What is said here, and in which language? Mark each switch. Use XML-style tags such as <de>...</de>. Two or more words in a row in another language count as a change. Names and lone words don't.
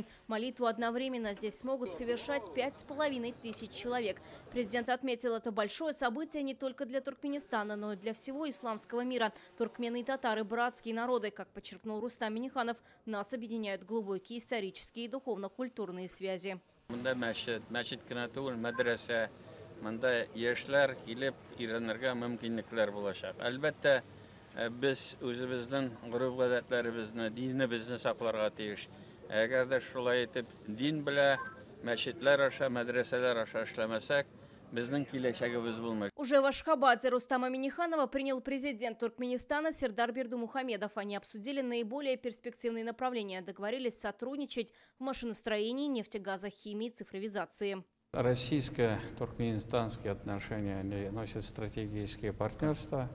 <ru>Молитву одновременно здесь смогут совершать 5500 человек. Президент отметил, это большое событие не только для Туркменистана, но и для всего исламского мира. Туркмены и татары – братские народы. Как подчеркнул Рустам Минниханов, нас объединяют глубокие исторические и духовно-культурные связи.</ru> <tt>Мында яшьләр килеп өйрәнергә мөмкинлекләр булачак. Әлбәттә, без үзебезнең гореф-гадәтләребезне, динебезне сакларга тиеш. Әгәр дә шулай итеп дин белән мәчетләр аша, мәдрәсәләр аша эшләмәсәк, безнең киләчәгебез булмый.</tt> <ru>Уже в Ашхабаде Рустама Минниханова принял президент Туркменистана Сердар Бердымухамедов. Они обсудили наиболее перспективные направления. Договорились сотрудничать в машиностроении, нефтегазах, химии, цифровизации. Российско-туркменистанские отношения носят стратегические партнерства.</ru>